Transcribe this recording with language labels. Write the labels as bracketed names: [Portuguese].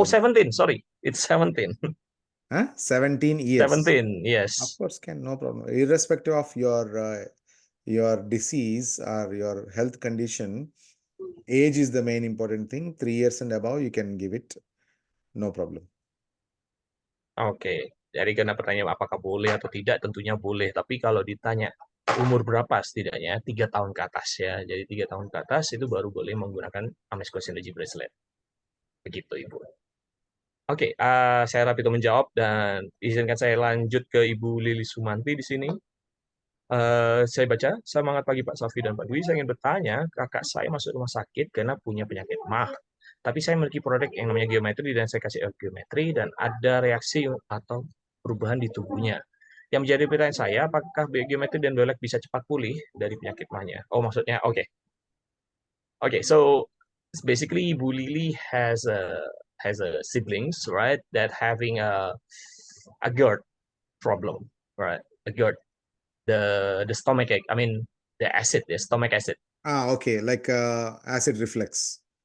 [English] Oh, 17, sorry. It's 17. Huh? 17 years. 17, yes. Of course, no problem. Irrespective of your disease or your health condition, age is the main important thing. 3 years and above, you can give it, no problem. [Indonesian] Oke, jadi karena pertanyaan apakah boleh atau tidak, tentunya boleh. Tapi kalau ditanya umur berapa, setidaknya 3 tahun ke atas ya. Jadi 3 tahun ke atas itu baru boleh menggunakan Amezcua Synergy Bracelet. Begitu, Ibu. Oke, saya Rapito menjawab dan izinkan saya lanjut ke Ibu Lili Sumanti di sini. Saya baca, semangat pagi Pak Safi dan Pak Dwi. Saya ingin bertanya, kakak saya masuk rumah sakit karena punya penyakit MAH. Tapi saya memiliki produk yang namanya geometri dan saya kasih geometri dan ada reaksi atau perubahan di tubuhnya. Yang menjadi pertanyaan saya, apakah geometri dan biolek bisa cepat pulih dari penyakit MAH-nya? Oh, maksudnya, oke. [English] Okay, so basically Ibu Lili has a siblings, right, that having a GERD problem, right? A GERD, the stomach ache. I mean, the stomach acid. Okay, like acid reflux.